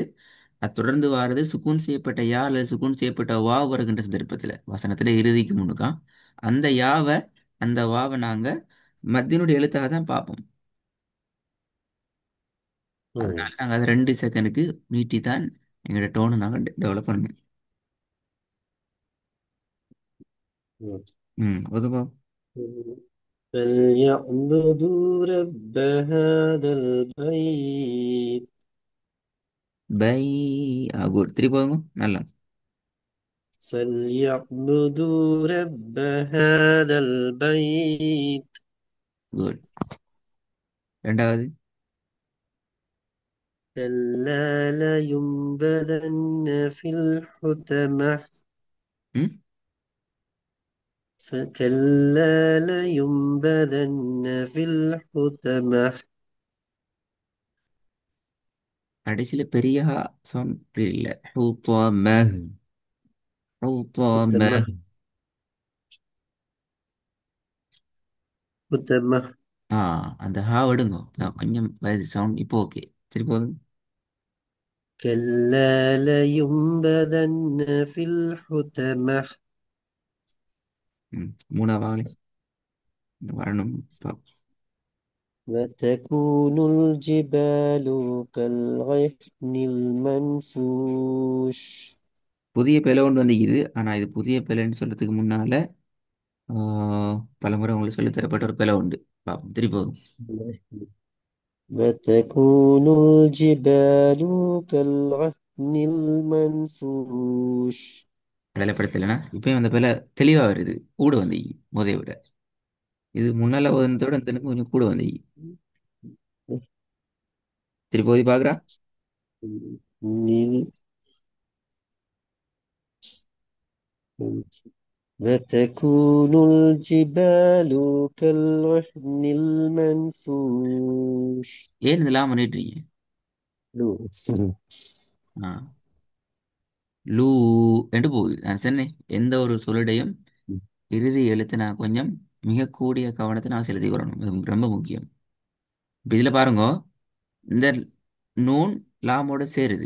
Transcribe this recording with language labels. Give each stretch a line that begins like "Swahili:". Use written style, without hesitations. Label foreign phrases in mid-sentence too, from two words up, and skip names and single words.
Tamil: அது தொடர்ந்து வாரது சுக்கூன் செய்யப்பட்ட யா அல்லது சுக்கூன் செய்யப்பட்ட வா வருகின்ற சந்தர்ப்பத்தில் வசனத்தில் இறுதிக்கு முன்னுக்கா அந்த யாவை அந்த வாவை நாங்கள் மத்தினுடைய எழுத்தாக தான் பார்ப்போம். ம், அதனால நாங்கள் அதை 2 செகண்டுக்கு நீட்டி தான் எங்களோட டோனை நாங்கள் டெவலப் பண்ணணும். ம். ம், பொதுவா.
Arabic: فليعبدوا رب هذا البيت
Tamil: பை குட். திருப்பி போதுங்க. நல்லா.
Arabic: فليعبدوا رب هذا البيت
Tamil: குட். ரெண்டாவது.
Arabic: كلا لينبذن في الحطمة ம். فكلا لينبذن في الحطمة
Tamil: கடைசியில பெரிய சவுண்ட் இல்லை. ஹூத்தாமஹ்.
Arabic: حطمة
Tamil: ஹூத்தாமஹ்.
Arabic: حطمة
Tamil: ஆ அந்த ஹா விடுங்க. கொஞ்சம் சவுண்ட் இப்போ ஓகே. திருப்பி போதுங்க.
Arabic: كلا لينبذن في الحطمة
Tamil: ம். மூணாவது வரணும். பாப்போம்.
Arabic: وتكون الجبال كالعهن المنفوش
Tamil: புதிய பிழை ஒன்று வந்துக்குது. ஆனா இது புதிய பிழைன்னு சொல்றதுக்கு முன்னால ஆ, பலமுறை உங்களுக்கு சொல்லி தரப்பட்ட ஒரு பிழை உண்டு. பாப்போம். திருப்பி போதும்.
Arabic: وتكون الجبال كالعهن المنفوش
Tamil: விளையாடப்படுத்தலைன்னா இப்பயும் அந்த பிழை தெளிவா வருது. கூட வந்து முதைய விட இது முன்னால வந்ததோட இந்த நிமிஷம் கொஞ்சம் கூட வந்து திருப்பி போய் பாக்குறா.
Arabic: وتكون الجبال كالعهن المنفوش
Tamil: ஏன் இதெல்லாம் பண்ணிட்டு இருக்கீங்க? ஆ லூ என்று போகுது. நான் சொன்னேன் எந்த ஒரு சொல்லுடையும் இறுதி எழுத்து நான் கொஞ்சம் மிக கூடிய கவனத்தை நான் செலுத்திக் கொள்ளணும். இது ரொம்ப முக்கியம். இப்ப இதுல பாருங்க, இந்த நூன் லாமோட சேருது.